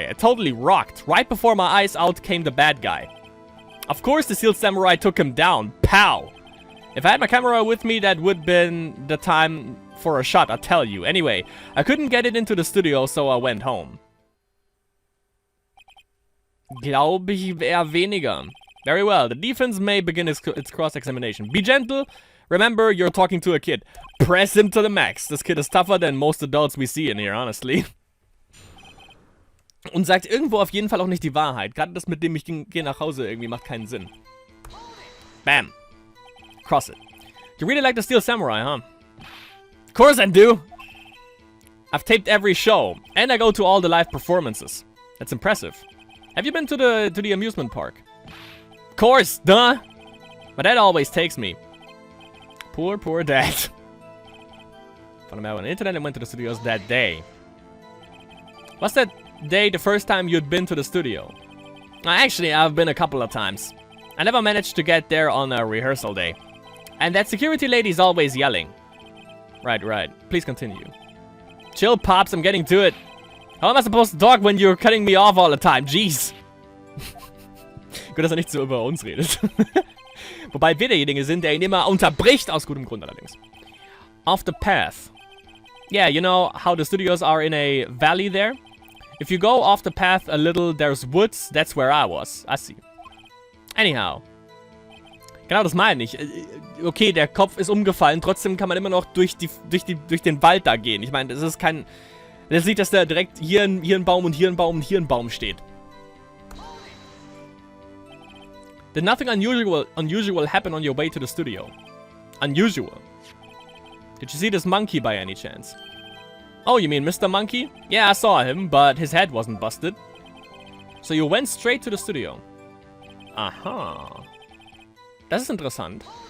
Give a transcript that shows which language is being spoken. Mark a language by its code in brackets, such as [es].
[en] It totally rocked. Right before my eyes out came the bad guy. Of course the Steel Samurai took him down. Pow! If I had my camera with me, that would been the time for a shot, I tell you. Anyway, I couldn't get it into the studio, so I went home. [de] Glaube ich eher weniger. [en] Very well, the defense may begin its cross-examination. Be gentle. Remember, you're talking to a kid. Press him to the max. This kid is tougher than most adults we see in here, honestly. [de] Und sagt irgendwo auf jeden Fall auch nicht die Wahrheit. Gerade das mit dem ich gehe nach Hause irgendwie macht keinen Sinn. [en] Bam. Cross it. You really like the Steel Samurai, huh? Of course I do. I've taped every show. And I go to all the live performances. That's impressive. Have you been to the amusement park? Of course, duh. My dad always takes me. Poor dad. Found him out on the internet and went to the studios that day. Was that day the first time you'd been to the studio? Actually, I've been a couple of times. I never managed to get there on a rehearsal day. And that security lady's always yelling. Right. Please continue. Chill, Pops, I'm getting to it. How am I supposed to talk when you're cutting me off all the time? Jeez. [de] Gut, dass er nicht so über uns redet. Wobei wir derjenige sind, der ihn immer unterbricht, aus gutem Grund allerdings. [en] Off the path. Yeah, you know how the studios are in a valley there? If you go off the path a little, there's woods. That's where I was. I see. Anyhow. [de] Genau, das meine ich. Okay, der Kopf ist umgefallen, trotzdem kann man immer noch durch den Wald da gehen. Ich meine, das ist kein... Das sieht, dass da direkt hier ein Baum und hier ein Baum und hier ein Baum steht. [en] Did nothing unusual happen on your way to the studio? Unusual? Did you see this monkey by any chance? Oh, you mean Mr. Monkey? Yeah, I saw him, but his head wasn't busted. So you went straight to the studio. [de] Aha. Das ist interessant.